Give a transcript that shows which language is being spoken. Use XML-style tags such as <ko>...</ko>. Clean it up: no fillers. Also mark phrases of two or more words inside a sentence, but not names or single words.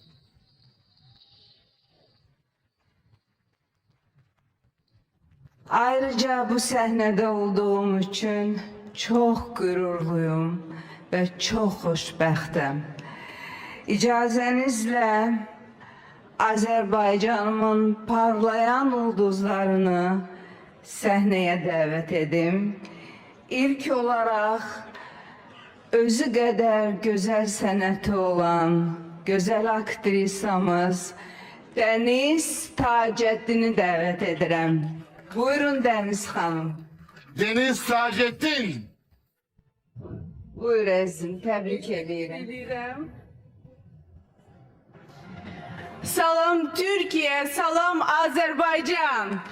<tr>Ayrıca bu sahnede olduğum için çok gururluyum ve çok xoşbəxtəm. İcazenizle Azerbaycanımın parlayan ulduzlarını sahneye davet edim.</tr> <az>İlk olarak özü qədər gözəl sənəti olan gözəl aktrisamız Deniz Taceddin'i davet edirəm.</az> <tr>Buyurun Deniz Hanım. Deniz Taceddin. Buyur Ezin, tebrik ederim. Salam Türkiye, salam Azerbaycan.</tr>